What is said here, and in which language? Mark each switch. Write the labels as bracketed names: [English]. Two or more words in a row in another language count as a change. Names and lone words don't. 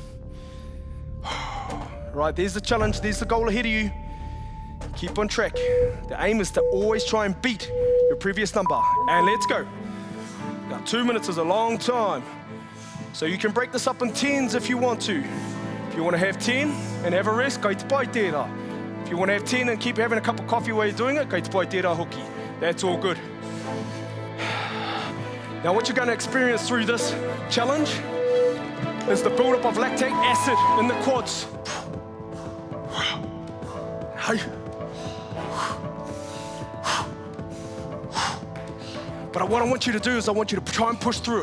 [English] Right, there's the challenge, there's the goal ahead of you. Keep on track. The aim is to always try and beat your previous number. And let's go. Now 2 minutes is a long time. So you can break this up in 10s if you want to. If you want to have 10 and have a rest, [Māori] kai te pai tērā. [English] If you want to have 10 and keep having a cup of coffee while you're doing it, [Māori] kai te pai tērā hoki. [English] That's all good. Now what you're going to experience through this challenge is the buildup of lactic acid in the quads. But what I want you to do is I want you to try and push through it.